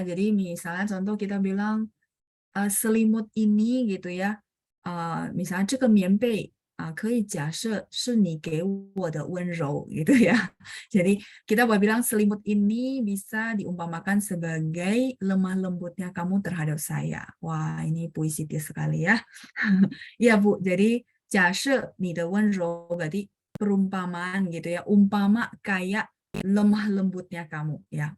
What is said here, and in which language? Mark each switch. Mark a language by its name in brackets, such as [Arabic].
[Indonesian] Jadi misalnya contoh kita bilang selimut ini gitu ya. Misalnya [Chinese] 这个棉被可以假设是你给我的温柔 [Indonesian] gitu ya. Jadi kita boleh bilang selimut ini bisa diumpamakan sebagai lemah lembutnya kamu terhadap saya. Wah, ini puisitis sekali ya. Iya, Bu. Jadi [Chinese] 假设你的温柔 [Indonesian] berarti perumpamaan gitu ya. Umpama kayak lemah lembutnya kamu ya.